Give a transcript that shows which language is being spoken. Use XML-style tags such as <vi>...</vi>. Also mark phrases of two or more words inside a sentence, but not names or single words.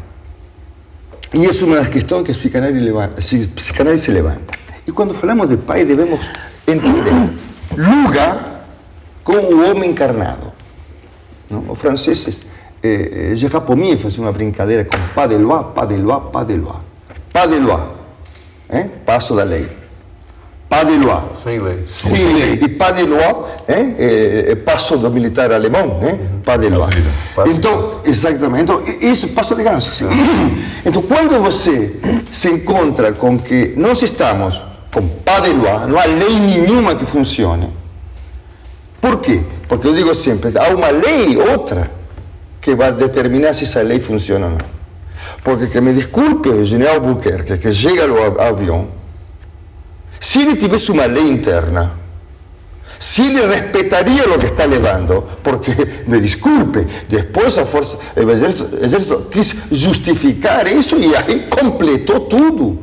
<pt>E essa é uma das questões que a psicanálise se levanta. E quando falamos de pai, devemos entender lugar como o homem encarnado. Não? Os franceses, Gérard Pommier fazia uma brincadeira com</pt> <fr>pas de loi, pas de loi,</fr> <pt>pas de loi.</pt> <fr>Pas de loi,</fr> <pt>passo da lei.</pt> <fr>pas de loi.</fr> <pt>Sem lei. Sem lei. E</pt> <fr>pas de loi</fr> <pt>é passo do militar alemão, né?</pt> <fr>Pas de loi.</fr> <pt>Então, exatamente. Então, isso, passo de ganso. Então, quando você se encontra com que nós estamos com</pt> <fr>pas de loi,</fr> <pt>não há lei nenhuma que funcione. Por quê? Porque eu digo sempre, há uma lei, outra, que vai determinar se essa lei funciona ou não. Porque, que me desculpe o general Albuquerque, que chega ao avião, se ele tivesse uma lei interna, se ele respeitaria o que está levando, porque, me desculpe, depois o exército quis justificar isso e aí completou tudo.</pt>